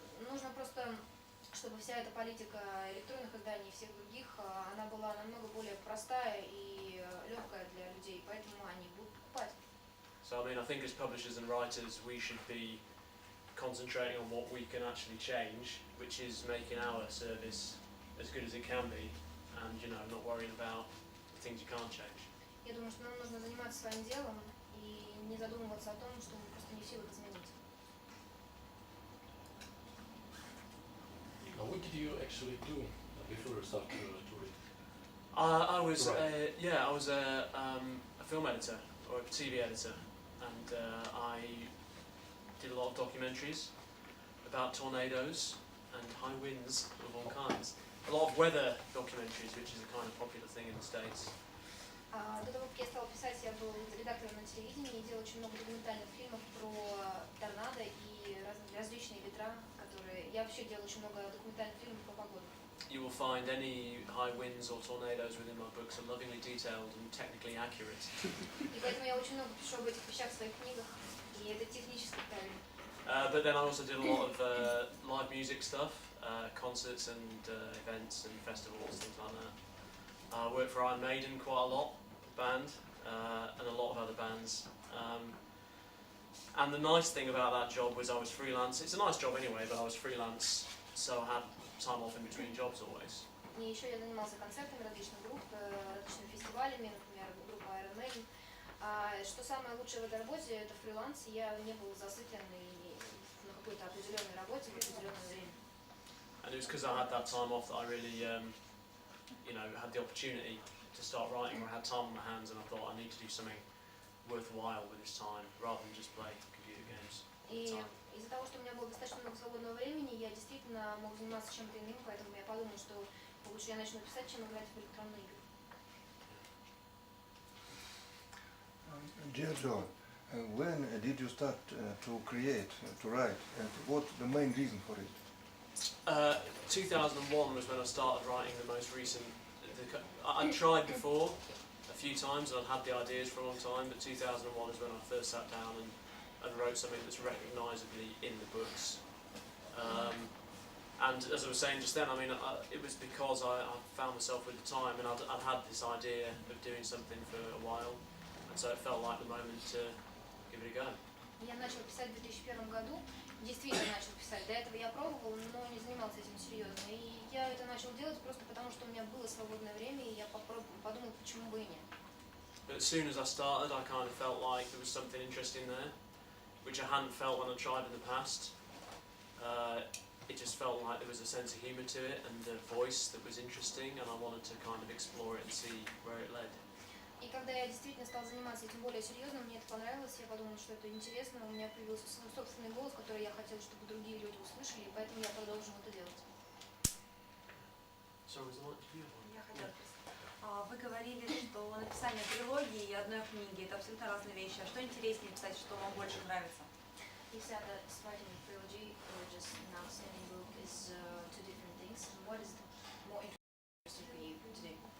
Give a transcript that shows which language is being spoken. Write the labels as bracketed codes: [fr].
[ru] Нужно просто, чтобы вся эта политика электронных изданий и всех других, она была намного более простая и легкая для людей, поэтому они будут покупать. [en] So I mean, I think as publishers and writers we should be concentrating on what we can actually change, which is making our service as good as it can be, and you know, not worrying about the things you can't change. [ru] Я думаю, что нам нужно заниматься своим делом и не задумываться о том, что мы просто не в силах изменить. [en] What did you actually do before you started to read? I was Right. I was a film editor or a TV editor, and I did a lot of documentaries about tornadoes and high winds of all kinds. A lot of weather documentaries, which is a kind of popular thing in the States. [ru] До того, как я стала писать, я был редактором на телевидении и делал очень много документальных фильмов про торнадо и различные ветра, которые... Я вообще делала очень много документальных фильмов про погоду. [en] You will find any high winds or tornadoes within my books are lovingly detailed and technically accurate. [ru] И поэтому я очень много пишу об этих вещах в своих книгах, и это технически правильно. [en] But then I also did a lot of live music stuff, concerts and events and festivals, things like that. I worked for Iron Maiden quite a lot, band, and a lot of other bands. And the nice thing about that job was I was freelance. It's a nice job anyway, but I was freelance, so I had time off in between jobs always. [ru] И еще я занимался концертами различных групп, различными фестивалями, например, группа Iron Maiden. Что самое лучшее в этой работе, это фриланс. Я не был зациклен на какой-то определенной работе в определенное время. [en] And it was because I had that time off that I really, you know, had the opportunity to start writing, or I had time on my hands, and I thought I need to do something worthwhile with this time, rather than just play computer games all the [ru] И [en] time. [ru] из-за того, что у меня было достаточно много свободного времени, я действительно мог заниматься чем-то иным, поэтому я подумала, что лучше я начну писать, чем играть в электронные игры. [en] Dear Joe, when did you start to create, to write, and what the main reason for it? 2001 was when I started writing the most recent. I tried before a few times, and I'd had the ideas for a long time, but 2001 is when I first sat down and wrote something that's recognisably in the books. And as I was saying just then, I mean, it was because I found myself with the time, and I'd had this idea of doing something for a while, and so it felt like the moment to give it a go. [ru] Я начала писать в 2001 году, действительно начал писать. До этого я пробовал, но не занимался этим серьезно. И я это начал делать просто потому, что у меня было свободное время, и я подумала, почему бы и нет. [en] But as soon as I started, I kind of felt like there was something interesting there, which I hadn't felt when I tried in the past. It just felt like there was a sense of humour to it and a voice that was interesting, and I wanted to kind of explore it and see where it led. [ru] И когда я действительно стала заниматься этим более серьезно, мне это понравилось, я подумала, что это интересно, у меня появился свой собственный голос, который я хотела, чтобы другие люди услышали, и поэтому я продолжила это делать. Я хотела спросить. Вы говорили, что написание трилогии и одной книги – это абсолютно разные вещи. А что интереснее писать, что вам больше нравится? [en] You said that writing a trilogy or just an outstanding book is two different things. What is more interesting for you to do?